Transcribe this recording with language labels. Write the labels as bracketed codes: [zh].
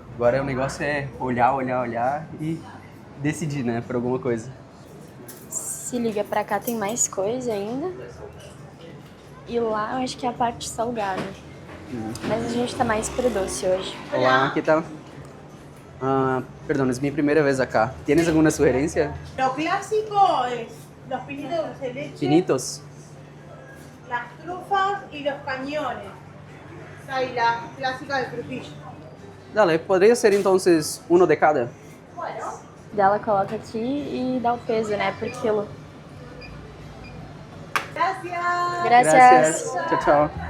[pt] Agora o negócio é olhar e decidir, né, por alguma coisa. Se liga, pra cá tem mais coisa ainda. E lá eu acho que é a parte salgada. Mas a gente tá mais pro doce hoje. [es] Olá, ¿qué tal? Perdón, es mi primera vez acá. ¿Tienes alguna sugerencia? Lo clásico es los pinitos dulce de leche, Pinitos. las trufas y los cañones. Ahí la clásica del frutillo. Dale, podría ser entonces uno de cada. [pt] Ela coloca aqui e dá o peso, né, por quilo. [es] Gracias. Gracias. [pt] Tchau, tchau.